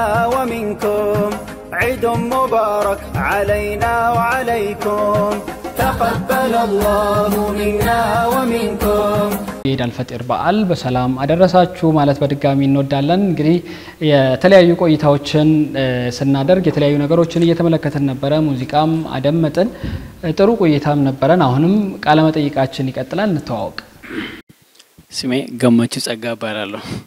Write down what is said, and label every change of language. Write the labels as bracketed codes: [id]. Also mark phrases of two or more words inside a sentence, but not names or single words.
[ar] ومنكم عيد مبارك علينا وعليكم تقبل الله منا ومنكم [am] ኢድ አልፈጥር በዓል በሰላም አደረሳችሁ ማለት በድጋሚ እንወዳለን። እንግዲህ የተለያዩ ቆይታዎችን ስናደርግ የተለያዩ ነገሮችን እየተመለከተን ነበረ። ሙዚቃም አደመጥን። ጥሩ ቆይታም ነበረን። አሁንም ቃለ መጠይቃችን ይቀጥላል። እንተዋወቅ። ስሜ ገመቹ ጸጋ እባላለሁ።